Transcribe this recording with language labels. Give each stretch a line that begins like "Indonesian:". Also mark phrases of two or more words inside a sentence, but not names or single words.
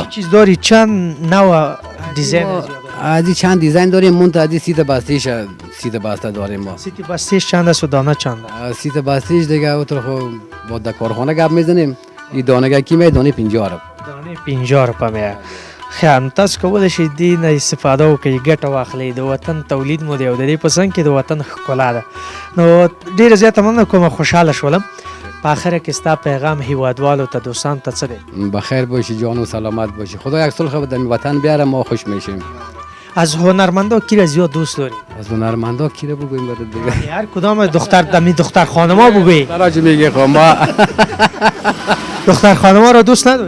Persian: چه چیز داری چند نوع دیزاین ازی چند دیزاین داریم منتها ازی سیت بسته داریم ما سیت بستهش چند است و دانه چند است سیت بستهش دیگه اوتر خو با در کارخانه گپ میزنیم این دانه کی می دانه 50 روپیه دانه 50 روپیه می خیام
Pashto: تاسو کولی شئ دې نه استفاده وکړئ ګټه واخلئ د وطن تولید مو دی او د دې په څنګ کې د وطن ښکلا ده نو ډېره زیاته مننه کوم خوشحاله شولم په آخره کې ستا پیغام هیوادوالو ته دوستانو ته څه دی
Persian: بخیر باشی جان و سلامت باشی خدا یک صلح در وطن بیاره ما خوش میشیم از هنرمندا کی را زیاد دوست داری از هنرمندا کی را بگویم برات دیگه هر کدام دختر خانما بگوی راج میگه خب ما دختر خانما را دوست نداری